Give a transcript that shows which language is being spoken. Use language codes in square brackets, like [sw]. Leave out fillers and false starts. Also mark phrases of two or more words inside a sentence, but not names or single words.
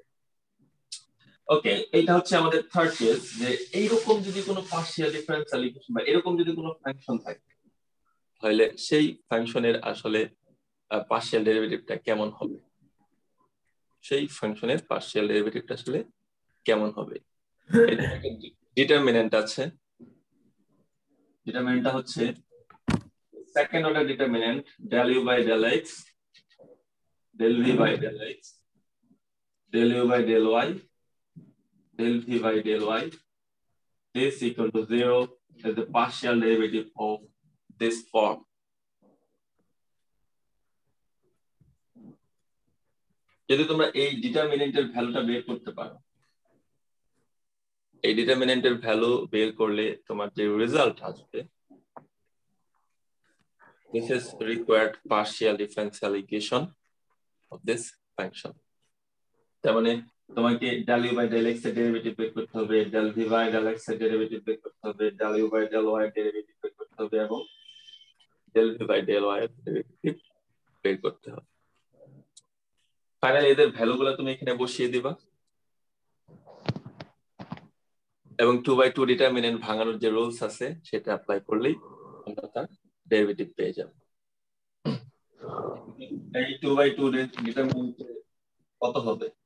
[bn] ওকে, এটা হচ্ছে আমাদের থার্ড কেস যে এইরকম যদি কোনো [en] partial differential equation [bn] বা এরকম যদি কোনো ফাংশন থাকে তাহলে সেই ফাংশনের আসলে [en] partial derivative [bn] কেমন হবে, সেই ফাংশনের [en] partial derivative [bn] আসলে কেমন হবে। ডিটারমিনেন্ট আছে, ডিটারমিনেন্টটা হচ্ছে [en] second order determinant del u by del x del v by del x del u by del y del v by del y is equal to 0 as the partial derivative of this form. [bn] যদি তোমরা এই ডিটারমিনেন্টের ভ্যালুটা বের করতে পারো, এই ডিটারমিনেন্টের ভ্যালু বের করলে তোমার যে রেজাল্ট আসবে [en] this is required partial differential equation of this function। [bn] তার মানে তোমাকে [en] del u by del x [bn] এর ডেরিভেটিভ বের করতে হবে, [en] del v by del x [bn] এর ডেরিভেটিভ বের করতে হবে, [en] del u by del y [bn] এর ডেরিভেটিভ বের করতে হবে এবং [en] del v by del y [bn] এর ডেরিভেটিভ বের করতে হবে। ফাইনালি এদের ভ্যালুগুলো তুমি এখানে বসিয়ে দিবা। এবং 2/2 ডিটারমিনেন্ট ভাঙানোর যে রুলস আছে সেটা অ্যাপ্লাই করলেই আমরা তার ডেরিভেটিভ পেয়ে যাব। এই 2/2 ডিটারমিনেন্ট কত হবে?